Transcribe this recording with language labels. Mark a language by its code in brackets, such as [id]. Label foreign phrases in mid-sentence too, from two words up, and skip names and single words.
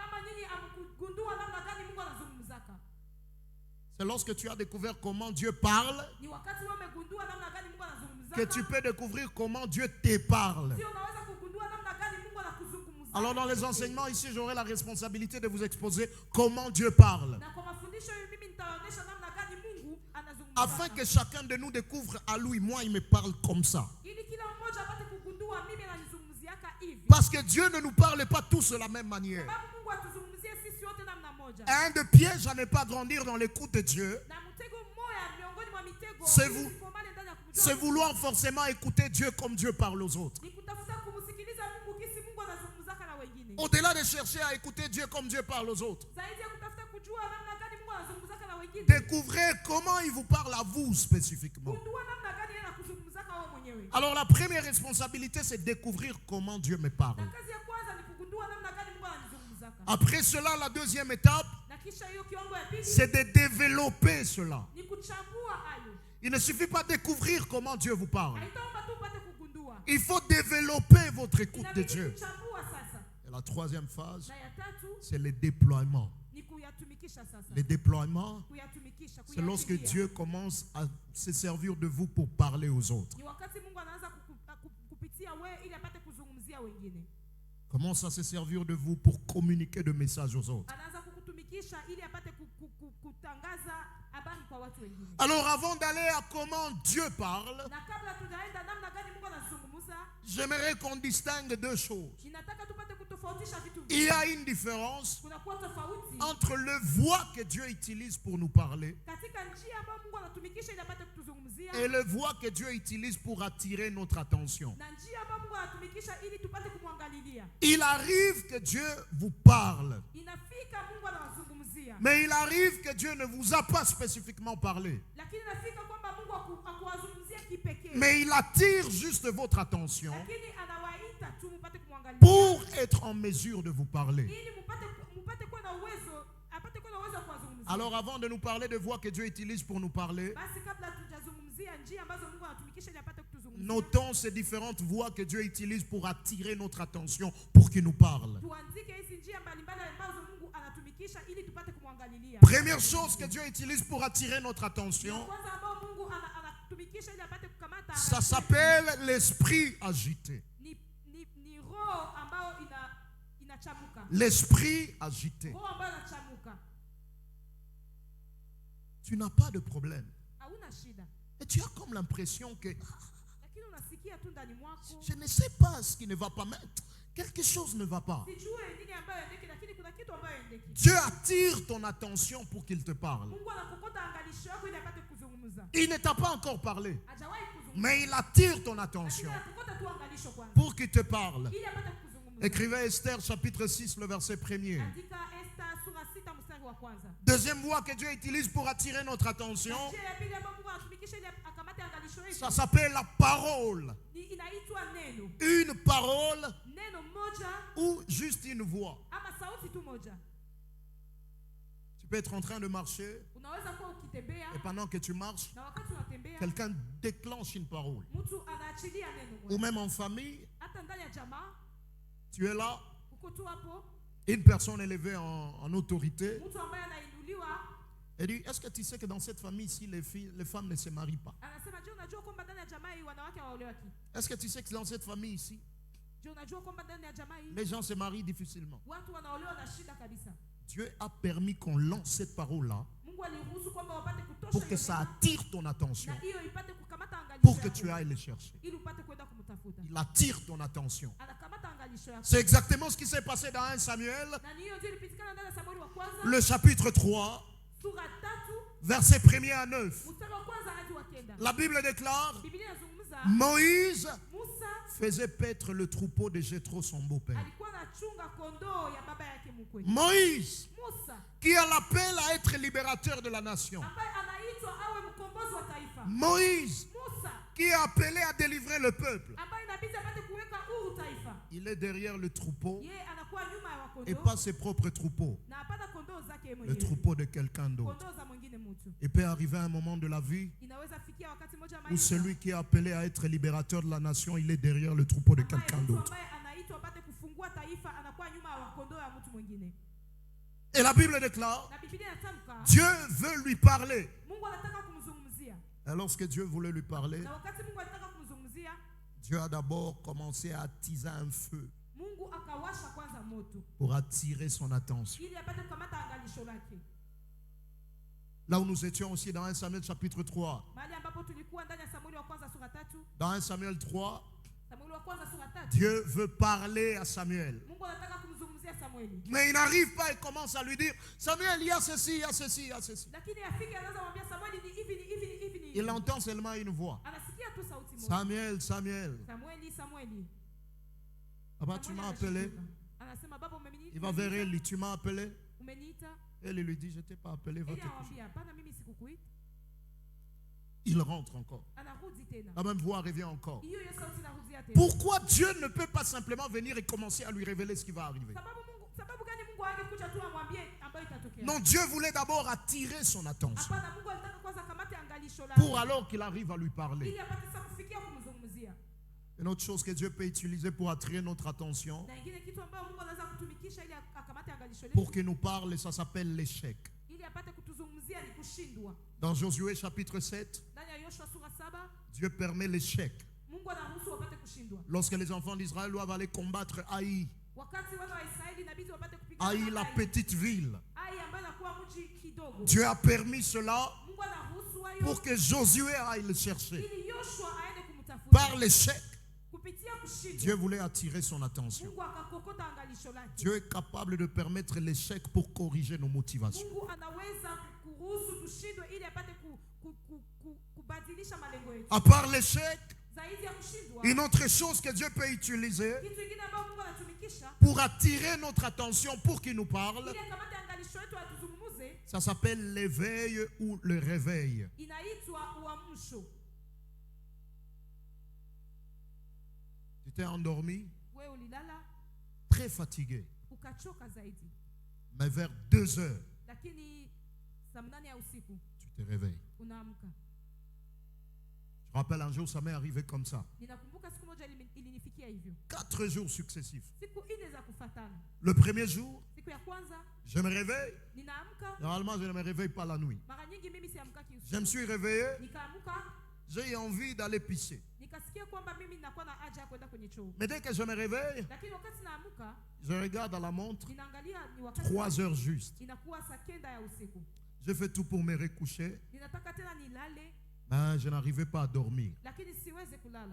[fr] C'est lorsque tu as découvert comment Dieu parle que tu peux découvrir comment Dieu te parle. Alors dans les enseignements ici, j'aurai la responsabilité de vous exposer comment Dieu parle. [sw] Na kwa mafundisho hiyo mimi nitaonyesha namna gani Mungu [fr] Afin [sw] anazungumza. [fr] que chacun de nous découvre à lui, moi il me parle comme ça. [sw] Ili kila mmoja apate kugundua mimi ananizungumziaka hivi. [fr] Parce que Dieu ne nous parle pas tous de la même manière. [sw] Sababu Mungu atuzungumzie sisi wote namna moja. [fr] Un des pièges à ne pas grandir dans l'écoute de Dieu, [sw] Na mtego mmoja miongoni mwa mitego [fr] C'est [sw] ili [fr] vous- [sw] tukomale ndani ya kumjua [fr] c'est [sw] Mungu, [fr] vouloir forcément écouter Dieu comme Dieu parle aux autres. [sw] ni kutafuta kumsikiliza Mungu kisi Mungu anazungumzaka na wengine. [fr] Au-delà de chercher à écouter Dieu comme Dieu parle aux autres, [sw] Zaidi ya kutafuta kujua namna gani Mungu anazungumzaka na wengine. [fr] découvrez comment il vous parle à vous spécifiquement. [sw] Gundua namna gani yeye anakuzungumzaka wewe mwenyewe. [fr] Alors la première responsabilité, c'est découvrir comment Dieu me parle. [sw] Na kazi ya kwanza ni kugundua namna gani Mungu ananizungumzaka. [fr] Après cela, la deuxième étape, [sw] Na kisha hiyo kiwango ya pili [fr] c'est de développer cela. [sw] ni kuchambua hayo. [fr] Il ne suffit pas de découvrir comment Dieu vous parle. [sw] Haitaomba tu upate kugundua. [fr] Il faut développer votre écoute de [sw] Inabidi [fr] Dieu. [sw] kuchambua sasa. [fr] Et la troisième phase, [sw] Na ya tatu [fr] c'est le déploiement. [sw] ni kuyatumikisha sasa. [fr] Le déploiement, [sw] Kuyatumikisha, [fr] c'est lorsque [sw] kuyaatilia. [fr] Dieu commence à se servir de vous pour parler aux autres. [sw] Ni wakati Mungu anaanza kupitia wewe ili apate kuzungumzia wengine. [fr] Commence à se servir de vous pour communiquer de messages aux autres. [sw] Anaanza kukutumikisha ili apate kutangaza habari kwa watu wengine. [fr] Alors avant d'aller à comment Dieu parle, [sw] Na kabla tujaenda namna gani Mungu anazungumza, [fr] j'aimerais qu'on distingue deux choses. [sw] ninataka tupate kutofautisha vitu [fr] Il [sw] vingi. [fr] y a une différence [sw] Kuna kuwa tofauti [fr] entre le voix que Dieu utilise pour nous parler [sw] katika njia ambayo Mungu anatumikisha ili apate kutuzungumzia [fr] et le voix que Dieu utilise pour attirer notre attention. [sw] na njia ambayo Mungu anatumikisha ili tupate kumwangalilia. [fr] Il arrive que Dieu vous parle, [sw] Inafika Mungu anawazungumzia, [fr] mais il arrive que Dieu ne vous a pas spécifiquement parlé. [sw] lakini inafika kwamba Mungu akuwazungumzia kipekee, [fr] Mais il attire juste votre attention [sw] lakini anawaita tu mpate kumwangalia [fr] pour être en mesure de vous parler. [sw] ili mpate kuwa na uwezo, apate kuwa na uwezo wa kuwazungumzia. [fr] Alors avant de nous parler de voix que Dieu utilise pour nous parler, [sw] Basi kabla tujazungumzia njia ambazo Mungu anatumikisha ili apate kutuzungumzia, [fr] notons ces différentes voix que Dieu utilise pour attirer notre attention, pour qu'il nous parle. [sw] tuandike hizi njia mbalimbali ambazo Mungu anatumikisha ili tupate kumwangalilia. [fr] Première chose que Dieu utilise pour attirer notre attention, [sw] Kwanza ambao Mungu anatumikisha ili apate kukamata [fr] ça s'appelle l'esprit agité. [sw] ni roho ambayo inachamuka. [fr] L'esprit agité. [sw] Roho ambayo inachamuka. [fr] Tu n'as pas de problème. [sw] Hauna shida. [fr] Et tu as comme l'impression que [sw] Lakini unasikia tu ndani mwako. [fr] je ne sais pas ce qui ne va pas, mais quelque chose ne va pas. [sw] Sijui nini ambayo endeki, lakini kuna kitu ambayo endeki. [fr] Dieu attire ton attention pour qu'il te parle. [sw] Mungu anakokota angalisho yako ili apate kuzungumza. [fr] Il ne t'a pas encore parlé, [sw] Hajawahi kuzungumza. [fr] mais il attire ton [sw] Lakini [fr] attention [sw] anakokota tu angalisho kwanza. [fr] pour qu'il te parle. [sw] Ili apate kuzungumza. [fr] Écrivez Esther chapitre 6, le verset 1er. [sw] Andika Esther sura 6 mstari wa kwanza. [fr] Deuxième voie que Dieu utilise pour attirer notre attention, [sw] Njia ya pili ambayo Mungu anatumikisha ili akamate angalisho yetu [fr] ça s'appelle la parole. [sw] inaitwa neno. [fr] Une parole [sw] Neno moja [fr] ou juste une voix. [sw] ama sauti tu moja. [fr] Tu peux être en train de marcher [sw] Unaweza kuwa ukitembea [fr] et pendant que tu marches, [sw] na wakati unatembea [fr] quelqu'un déclenche une parole. [sw] mtu anaachilia neno [fr] Ou [sw] moja. [fr] même en famille, [sw] Hata ndani ya jamaa [fr] tu es là, [sw] uko tu hapo, [fr] une personne élevée en autorité, [sw] mtu ambaye anainuliwa [fr] et dit, est-ce que tu sais que dans cette famille ici, les femmes ne se marient pas? [sw] anasema, je, unajua kwamba ndani ya jamaa hii wanawake hawaolewaki? [fr] Est-ce que tu sais que dans cette famille ici, [sw] Je, unajua kwamba ndani ya jamaa hii [fr] les gens se marient difficilement? [sw] watu wanaolewa na shida kabisa? [fr] Dieu a permis qu'on lance cette parole-là [sw] Mungu aliruhusu kwamba wapate kutosha [fr] pour que [sw] hiyo [fr] ça [sw] neno, [fr] attire ton attention, [sw] na hiyo ipate kukamata angalisho [fr] pour que [sw] yako, [fr] tu ailles le chercher. [sw] ili upate kwenda kumtafuta. [fr] Il attire ton attention. [sw] Anakamata angalisho yako. [fr] C'est exactement ce qui s'est passé dans 1 Samuel, [sw] Na ni hiyo ndio ilipitikana ndani ya Samueli wa kwanza [fr] le chapitre 3, [sw] sura 3 [fr] verset 1er à 9. [sw] mstari wa kwanza hadi wa 9. [fr] La Bible déclare, [sw] Biblia inazungumza [fr] Moïse [sw] Musa [fr] faisait paître le troupeau de Jéthro, son beau-père. [sw] alikuwa anachunga kondoo ya baba yake mkwe. [fr] Moïse, [sw] Musa [fr] qui a l'appel à être libérateur de la nation. [sw] ambaye anaitwa awe mkombozi wa taifa. [fr] Moïse, [sw] Musa [fr] qui est appelé à délivrer le peuple. [sw] ambaye inabidi apate kuweka huru taifa. [fr] Il est derrière le troupeau [sw] Yeye anakuwa nyuma ya [fr] et [sw] wakondoo [fr] pas ses propres troupeaux, [sw] na hapana kondoo zake yeye [fr] le [sw] mwenyewe. [fr] troupeau de quelqu'un d'autre. [sw] Kondoo za mwingine mtu. [fr] Il peut arriver un moment de la vie [sw] Inaweza fikia wakati mmoja [fr] où [sw] maisha [fr] celui qui est appelé à être libérateur de la nation, il est derrière le troupeau de quelqu'un [sw] mtu [fr] d'autre. [sw] ambaye anaitwa apate kufungua taifa anakuwa nyuma ya wakondoo ya mtu mwingine. [fr] Et la Bible déclare, [sw] Na Biblia inatamka [fr] Dieu veut lui parler. [sw] Mungu anataka kumzungumzia. [fr] Et lorsque Dieu voulait lui parler, [sw] Na wakati Mungu alitaka kumzungumzia, [fr] Dieu a d'abord commencé à attiser un feu. [sw] Mungu akawasha kwanza moto [fr] pour attirer son attention. [sw] ili apate kukamata angalisho lake. [fr] Là où nous étions aussi dans 1 Samuel chapitre 3. [sw] Mahali ambapo tulikuwa ndani ya Samueli wa kwanza sura 3. [fr] Dans 1 Samuel 3, [sw] Samueli wa kwanza sura 3. [fr] Dieu veut parler à Samuel. [sw] Mungu anataka kumzungumzia Samueli. [fr] Mais il n'arrive pas et commence à lui dire, Samuel, il y a ceci, il y a ceci, il y a ceci. [sw] Lakini afike anaanza kumwambia Samueli ni hivi ni hivi ni hivi ni. [fr] Il entend seulement une voix. [sw] Anasikia tu sauti moja. [fr] Samuel, Samuel. [sw] Samueli. [fr] Papa, tu m'as appelé. [sw] Anasema baba [fr] Il va vers elle, tu m'as appelé. [sw] Umeniita? [fr] Elle lui dit, je ne t'ai pas appelé, va te coucher. [sw] Anamwambia hapana, mimi sikukuita. [fr] Il rentre encore. [sw] Anarudi tena. [fr] La même voix revient encore. [sw] Hiyo sauti inarudia tena. [fr] Pourquoi Dieu ne peut pas simplement venir et commencer à lui révéler ce qui va arriver? [sw] Sababu gani Mungu angekuja tu amwambie ambayo itatokea? [fr] Non, Dieu voulait d'abord attirer son attention [sw] Hapana, Mungu alitaka kwanza kamate angalisho lake. [fr] pour alors qu'il arrive à lui parler. [sw] Ili apate sasa kufikia kumzungumzia. [fr] Une autre chose que Dieu peut utiliser pour attirer notre attention, [sw] Na ingine kitu ambayo Mungu anaweza kutumikisha ili akamate angalisho lake. [fr] pour qu'il nous parle, ça s'appelle l'échec. [sw] Ili apate kutuzungumzia ni kushindwa. [fr] Dans Josué chapitre 7, [sw] Ndani ya Yoshua sura 7, [fr] Dieu permet l'échec. [sw] Mungu anaruhusu wapate kushindwa. [fr] Lorsque les enfants d'Israël doivent aller combattre Haï, [sw] Wakati wana wa Israeli inabidi wapate kupigana. [fr] Haï, la petite ville, [sw] Ai ambayo inakuwa mji kidogo. [fr] Dieu a permis cela [sw] Mungu anaruhusu hayo [fr] pour que Josué aille le chercher. [sw] ili Yoshua aende kumtafuta. [fr] Par l'échec, [sw] Kupitia kushindwa. [fr] Dieu voulait attirer son attention. [sw] Mungu akakokota angalisho lake. [fr] Dieu est capable de permettre l'échec pour corriger nos motivations. [sw] Mungu anaweza kuruhusu tushindwe ili apate kubadilisha malengo yetu. [fr] À part l'échec, [sw] Zaidi ya kushindwa. [fr] une autre chose que Dieu peut utiliser [sw] Kitu kingine ambacho Mungu anatumikisha [fr] pour attirer notre attention, pour qu'il nous parle, [sw] ili akamate angalisho yetu atuzungumuze, [fr] ça s'appelle l'éveil ou le réveil. [sw] inaitwa uamsho. [fr] Tu t'es endormi, [sw] Wewe ulilala [fr] très fatigué, [sw] ukachoka zaidi. [fr] mais vers 2 heures, [sw] Lakini saa 8 ya usiku [fr] tu te réveilles. [sw] unaamka. [fr] Je rappelle un jour, ça m'est arrivé comme ça. [sw] Ninakumbuka siku moja ilinifikia hivyo. [fr] 4 jours successifs. [sw] Siku 4 za kufuatana. [fr] Le premier jour, [sw] Siku ya kwanza [fr] je me réveille. [sw] ninaamka. [fr] Normalement, je ne me réveille pas la nuit. [sw] Mara nyingi mimi siamkaki usiku. [fr] Je me suis réveillé, [sw] Nikaamka, [fr] j'ai envie d'aller pisser. [sw] nikasikia kwamba mimi ninakuwa na haja ya kwenda kwenye choo. [fr] Mais dès que je me réveille, [sw] Lakini wakati naamka, [fr] je regarde à la montre, [sw] ninaangalia ni wakati [fr] 3 heures juste. [sw] inakuwa saa 9 ya usiku. [fr] Je fais tout pour me recoucher, [sw] Ninataka tena nilale, [fr] mais je n'arrivais pas à dormir. [sw] lakini siwezi kulala.